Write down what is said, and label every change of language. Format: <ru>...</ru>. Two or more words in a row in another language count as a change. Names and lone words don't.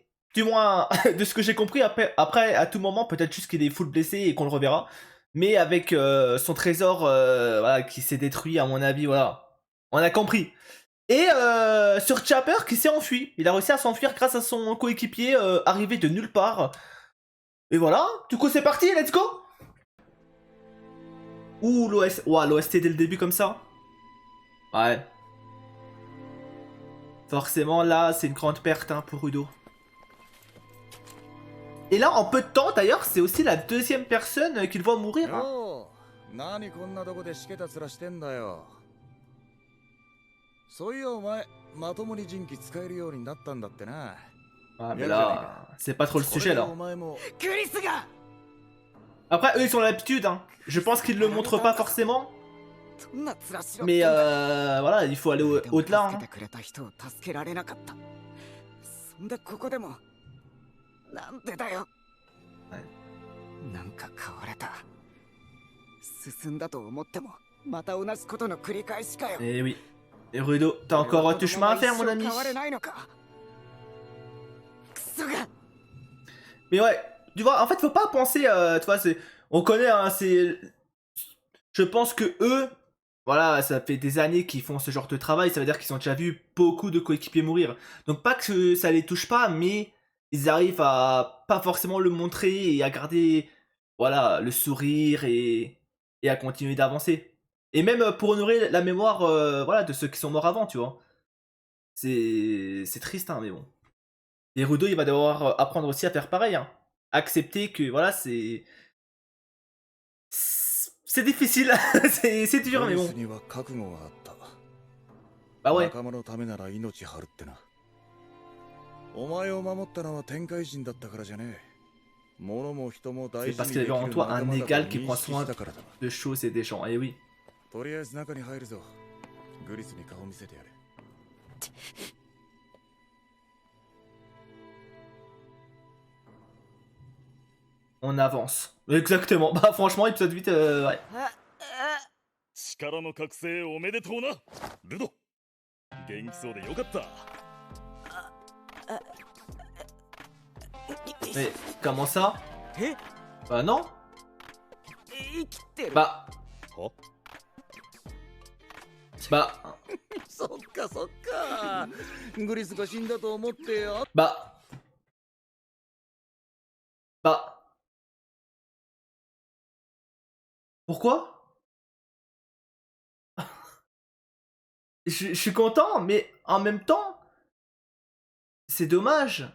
<fr>Du moins, de ce que j'ai compris, après, à tout moment, peut-être juste qu'il est full blessé et qu'on le reverra. Mais avec son trésor voilà, qui s'est détruit, à mon avis, voilà. On a compris. Et sur Chopper qui s'est enfui. Il a réussi à s'enfuir grâce à son coéquipier arrivé de nulle part. Et voilà, du coup c'est parti,</fr> <en>let's go.</en> <fr>Ouh, l'OST. Ouah, l'OST dès le début comme ça. Ouais. Forcément, là, c'est une grande perte hein, pour Udo. Et là, en peu de temps, d'ailleurs, c'est aussi la deuxième personne qu'il voit mourir. Hein.</fr> <ja>よう、何こんなとこでしけた面してんだよ。そういやお前、まともに人気使えるようになったんだってな。</ja> <fr>Ah, mais là, c'est pas trop le sujet là.</fr> <ja>お前もクリスが</ja> <fr>Après, eux, ils ont l'habitude. Hein. Je pense qu'ils le montrent pas forcément.</fr> <ja>そんな面しろ</ja> <fr>Mais voilà, il faut aller au-delà.</fr> <ja>助け</ja> <fr>Hein.</fr> <ja>てくれた人を助けられなかったそんでここでもなんでだよ、はい、なんか変われた進んだと思ってもまた同じことの繰り返しかよ</ja> <fr>Eh oui. Et Rudo, t'as encore du chemin à faire, mon ami.</fr> <ja>変われないのかクソが</ja> <fr>Mais ouais, tu vois, en fait, faut pas penser, tu vois, on connaît, hein, c'est, je pense que eux, voilà, ça fait des années qu'ils font ce genre de travail, ça veut dire qu'ils ont déjà vu beaucoup de coéquipiers mourir. Donc pas que ça les touche pas, mais ils arrivent à pas forcément le montrer et à garder, voilà, le sourire et à continuer d'avancer. Et même pour honorer la mémoire, voilà, de ceux qui sont morts avant, tu vois. C'est triste, hein, mais bon. Et Rudo, il va devoir apprendre aussi à faire pareil. Hein. Accepter que, voilà, c'est difficile. c'est dur, mais</fr> <ja>クリ</ja> <fr>bon.</fr> <ja>スには覚悟があった。</ja> <fr>Bah ouais.</fr> <ja>仲間のためなら命張るってな。お前を守ったのは天界人だったからじゃねえ。物も人も大</ja> <fr>C'est</fr> <ja>事</ja> <fr>parce</fr> <ja>に</ja> <fr>qu'il</fr> <ja>で</ja> <fr>avait</fr> <ja>き</ja> <fr>en</fr> <ja>る</ja> <fr>toi</fr> <ja>仲</ja> <fr>un</fr> <ja>間だと</ja> <fr>égal qui</fr> <ja>認</ja> <fr>prend</fr> <ja>識</ja> <fr>soin</fr> <ja>したからだ。</ja> <fr>de choses et des gens. Et oui.</fr> <ja>とりあえず中に入るぞ。グリスに顔見せてやれ。</ja> <fr>On avance. Exactement. Bah franchement, épisode 8, ouais.</fr> <ja>力の覚醒おめでとうなルド。元気そうでよかった。</ja> <fr>Mais comment ça? え Bah non.</fr> <ja>生きてる</ja> <fr>Bah.</fr> <ja>は</ja> <fr>Bah.</fr> <ja>そっかそっか。グリスが死んだと思ってあ</ja> <fr>Bah. Bah. Pourquoi? Je suis content, mais en même temps, c'est dommage.</fr>